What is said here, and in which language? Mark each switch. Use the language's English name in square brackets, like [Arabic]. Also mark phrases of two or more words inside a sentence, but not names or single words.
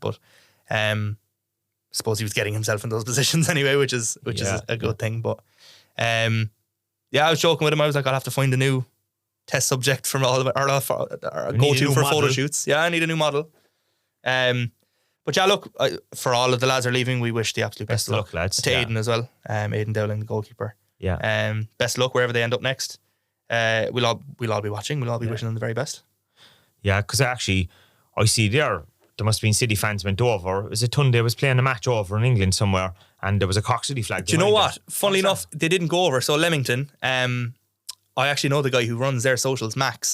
[English] But I suppose he was getting himself in those positions anyway, which is a good thing. But I was joking with him. I was like, I'll have to find a new test subject from all of it, or go-to for photo shoots. Yeah, I need a new model. But yeah, look, for all of the lads are leaving, we wish the absolute best of luck, lads. to Aidan as well. Aidan Dowling, the goalkeeper. Yeah. Best of luck wherever they end up next. We'll all be watching. We'll all be wishing them the very best. Yeah, because actually, I see there must have been City fans went over. It was a Tunde was playing a match over in England somewhere, and there was a Cork City flag. Do you know what? Funnily enough, they didn't go over. So Leamington, I actually know the guy who runs their socials, Max.